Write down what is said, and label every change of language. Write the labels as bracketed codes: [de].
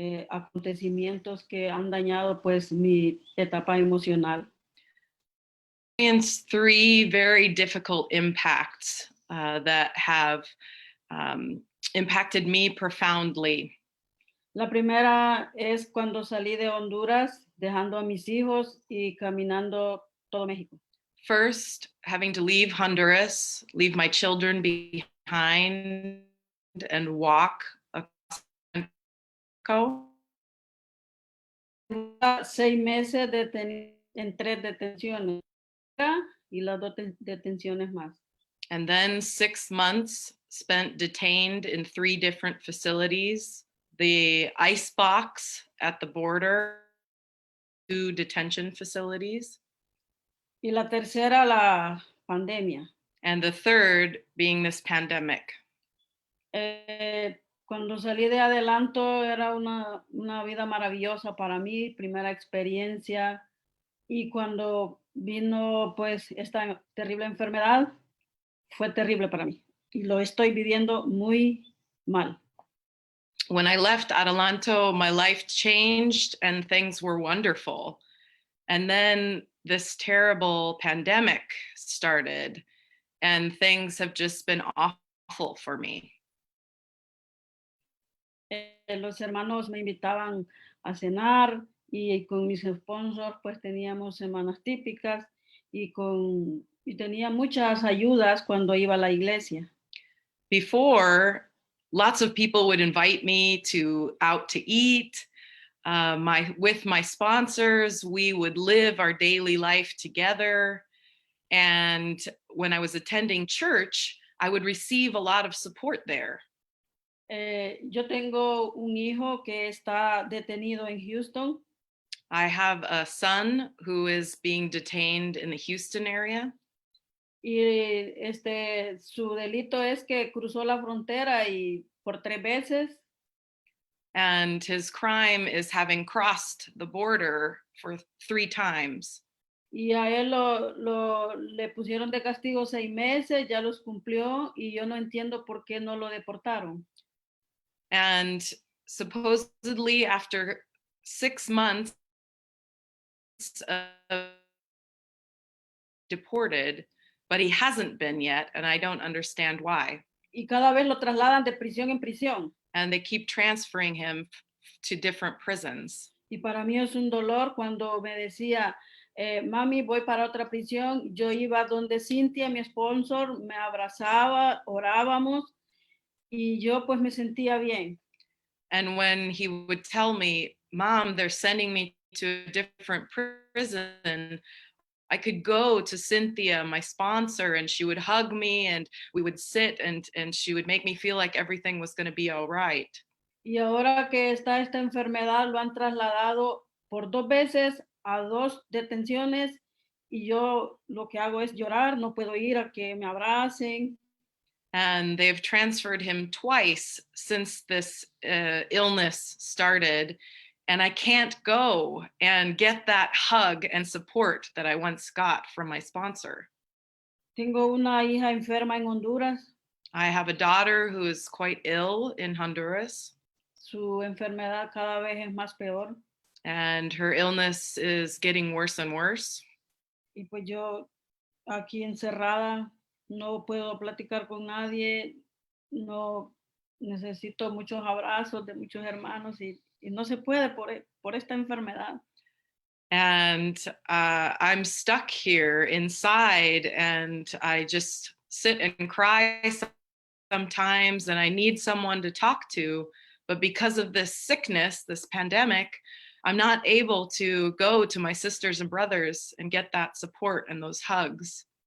[es] acontecimientos que han dañado pues mi etapa emocional. [en] experienced three very difficult impacts that have impacted me profoundly. [es] La primera es cuando salí de Honduras, dejando a mis hijos y caminando todo México. [en] First, having to leave Honduras, leave my children behind, and walk across Mexico. [es] 6 meses en 3 detenciones y las 2 detenciones más. [en] And then 6 months spent detained in 3 different facilities, the ICE box at the border, 2 detention facilities. [es] Y la tercera, la pandemia. [en] And the third being this pandemic. [es] Cuando salí de adelanto era una vida maravillosa para mí, primera experiencia. Y cuando vino pues esta terrible enfermedad, fue terrible para mí. Y lo estoy viviendo muy mal. [en] When I left Adelanto, my life changed and things were wonderful. And then this terrible pandemic started and things have just been awful for me. [es] Los hermanos me invitaban a cenar y con mis sponsors pues teníamos semanas típicas y tenía muchas ayudas cuando iba a la iglesia. [en] Before, lots of people would invite me out to eat. With my sponsors, we would live our daily life together. And when I was attending church, I would receive a lot of support there. [es] Yo tengo un hijo que está detenido en Houston. [en] I have a son who is being detained in the Houston area. [es] Y su delito es que cruzó la frontera y por 3 veces. [en] And his crime is having crossed the border for 3 times. [es] Y a él le pusieron de castigo 6 meses, ya los cumplió y yo no entiendo por qué no lo deportaron. [en] And supposedly after 6 months deported, but he hasn't been yet, and I don't understand why. [es] Y cada vez lo trasladan de prisión en prisión. [en] And they keep transferring him to different prisons. [es] Y para mí es un dolor cuando me decía, mami, voy para otra prisión. Yo iba donde Cintia, mi sponsor, me abrazaba, orábamos y yo pues me sentía bien. [en] And when he would tell me, Mom, they're sending me to a different prison, I could go to Cynthia, my sponsor, and she would hug me and we would sit and she would make me feel like everything was going to be all right. [es] Y ahora que está esta enfermedad, lo han trasladado por 2 veces a 2 detenciones y yo lo que hago es llorar, no puedo ir a que me abracen. [en] And they've transferred him twice since this illness started. And I can't go and get that hug and support that I once got from my sponsor. [es] Tengo una hija enferma en Honduras. [en] I have a daughter who is quite ill in Honduras. [es] Su enfermedad cada vez es más peor. [en] And her illness is getting worse and worse. [es] Y pues yo aquí encerrada, no puedo platicar con nadie, no necesito muchos abrazos de muchos hermanos y no se puede por esta enfermedad. [en] And I'm stuck here inside and I just sit and cry sometimes and I need someone to talk to. But because of this sickness, this pandemic, I'm not able to go to my sisters and brothers and get that support and those hugs.